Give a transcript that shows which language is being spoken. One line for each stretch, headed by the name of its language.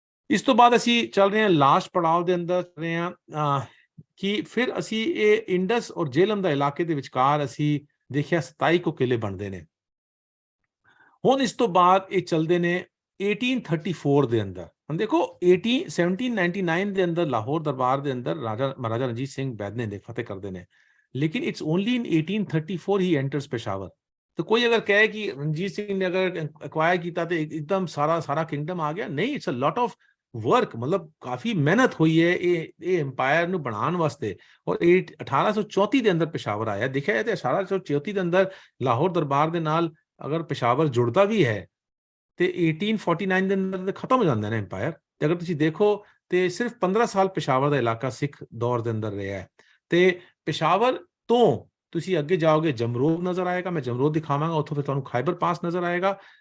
Punjabi: ਇਸ ਤੋਂ ਬਾਅਦ ਅਸੀਂ ਚੱਲ ਰਹੇ ਹਾਂ ਲਾਸਟ ਪੜਾਅ ਦੇ ਅੰਦਰ ਚੱਲ ਰਹੇ ਹਾਂ ਕਿ ਫਿਰ ਅਸੀਂ ਇਹ ਇੰਡਸ ਔਰ ਜੇਹਲਮ ਦਾ ਇਲਾਕੇ ਦੇ ਵਿਚਕਾਰ ਅਸੀਂ ਦੇਖਿਆ 27 ਕੋ ਕਿਲੇ ਬਣਦੇ ਨੇ। ਹੁਣ ਇਸ ਤੋਂ ਬਾਅਦ ਇਹ ਚੱਲਦੇ ਨੇ 1834 ਦੇ ਅੰਦਰ। ਹੁਣ ਦੇਖੋ 1799 ਦੇ ਅੰਦਰ ਲਾਹੌਰ ਦਰਬਾਰ ਦੇ ਅੰਦਰ ਮਹਾਰਾਜਾ ਰਣਜੀਤ ਸਿੰਘ ਬੈਦਨੇ ਨੇ ਫਤਿਹ ਕਰਦੇ ਨੇ, ਲੇਕਿਨ
English: it's only in 1834
Punjabi: he entrance Peshawar.
Hindi: तो कोई अगर कहे कि रणजीत सिंह ने अगर एक्वायर किया तो एकदम सारा किंगडम आ गया, नहीं,
English: it's a lot of work,
Hindi: मतलब काफी मेहनत हुई है ये एम्पायर
Punjabi: ਨੂੰ ਬਣਾਉਣ ਵਾਸਤੇ। ਔਰ 1834 ਦੇ ਅੰਦਰ पेशावर ਆਇਆ। ਦੇਖਿਆ ਜਾਏ ਤੇ 1834 ਦੇ ਅੰਦਰ ਲਾਹੌਰ ਦਰਬਾਰ ਦੇ ਨਾਲ ਅਗਰ पेशावर ਜੁੜਦਾ ਵੀ ਹੈ ਤੇ 1849 ਦੇ ਅੰਦਰ ਖਤਮ ਹੋ ਜਾਂਦਾ ਹੈ ਐਮਪਾਇਰ। ਤੇ ਅਗਰ ਤੁਸੀਂ ਦੇਖੋ ਤੇ ਸਿਰਫ 15 ਸਾਲ पेशावर ਦਾ ਇਲਾਕਾ ਸਿੱਖ ਦੌਰ ਦੇ ਅੰਦਰ ਰਿਹਾ ਹੈ ਤੇ पेशावर ਤੋਂ ਤੁਸੀਂ ਅੱਗੇ ਜਾਓਗੇ ਜਮਰੋਦ ਨਜ਼ਰ ਆਏਗਾ, ਮੈਂ ਜਮਰੋਦ ਦਿਖਾਵਾਂਗਾ, ਉੱਥੋਂ ਫਿਰ ਤੁਹਾਨੂੰ ਖਾਈਬਰ ਪਾਸ ਨਜ਼ਰ ਆਏਗਾ।